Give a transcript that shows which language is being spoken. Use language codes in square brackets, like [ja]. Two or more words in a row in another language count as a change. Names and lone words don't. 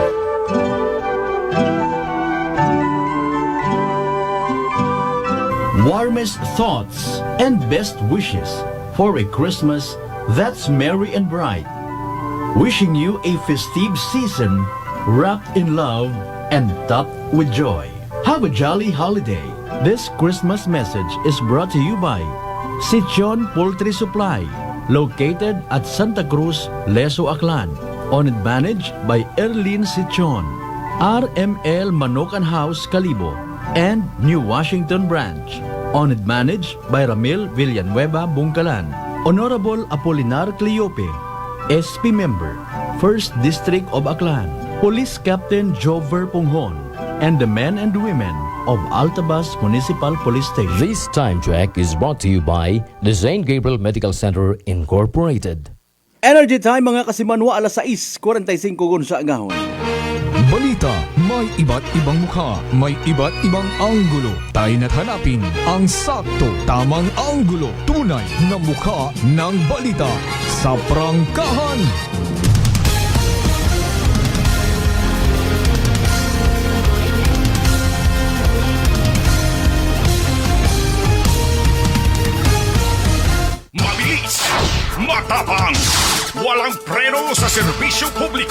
[en] Warmest thoughts and best wishes for a Christmas that's merry and bright. Wishing you a festive season wrapped in love and topped with joy. Have a jolly holiday. This Christmas message is brought to you by Sichon Poultry Supply, located at Santa Cruz, Leso, Aklan. Owned and managed by Erlene Sichon. RML Manokan House, Calibo, and New Washington Branch. Owned and managed by Ramil Villanueva, Bungkalan. Honorable Apolinar Cleope, SP Member, 1st District of Aklan. Police Captain Jover Punghon, and the men and women of Altabas Municipal Police Station. This time check is brought to you by the St. Gabriel Medical Center Incorporated. [akl] Energy Time mga kasimanwa, alas 6:45 gun sa agahon. [tl] Balita, may iba't ibang mukha, may iba't ibang anggulo. Tayo na't hanapin ang sakto, tamang anggulo, tunay na mukha ng balita sa prangkahan. Mabilis, matapang, walang preno sa serbisyo publiko.